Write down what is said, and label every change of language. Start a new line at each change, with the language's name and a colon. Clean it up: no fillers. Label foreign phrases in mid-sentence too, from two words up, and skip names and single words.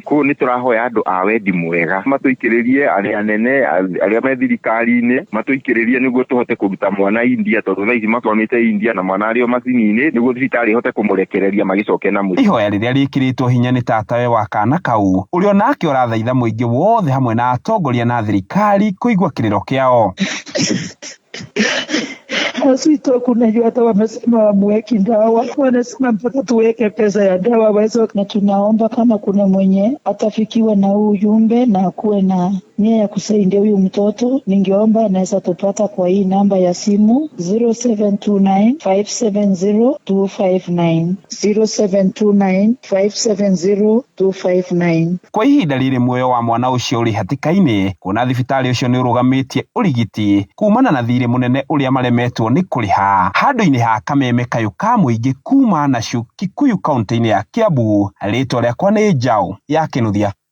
Kikuyu: Kũu nĩ tũrahoya andũ a Eddie Mwega matũikĩrĩrie, arĩa anene arĩa me thirikari-inĩ matũikĩrĩrie nĩguo tũhote kũruta mwana India tondũ thaa ici makwamĩte India na mwana arĩo macini-inĩ nĩguo thibitarĩ ihote kũmũrekereria magĩcoke na mũciĩ. Ihoya rĩrĩa rĩkĩrĩtwo hinya nĩ tatawe wa kana kau ũrĩa nake ũrathaitha mũingĩ wothe hamwe na atongoria na thirikari kũigua kĩrĩro kĩao.
Swahili: Hospitali unajua hata wamesema wamweki dawa, wanasema mpaka tuweke pesa ya dawa wezo, na tunaomba kama kuna mwenye atafikiwa na ujumbe na kuwe na nia ya kusaidia huyu mtoto, ningeomba anaweza tupata kwa hii namba ya simu 0729570259 0729570259.
Kikuyu: Kwa ihinda rĩrĩ muoyo wa mwana ũcio ũrĩ hatĩka-inĩ, kuona thibitarĩ ũcio nĩ ũrũgamĩtie ũrigiti kumana na thirĩ mũnene ũrĩa maremetwo nĩ kũrĩha. Handũ-inĩ ha Kameme, kayũ ka mũingĩ kuma Nashu, Kikuyu kaunti-inĩ ya Kiambu, rĩtwa rĩakwa nĩ Njau ya Kĩnuthia.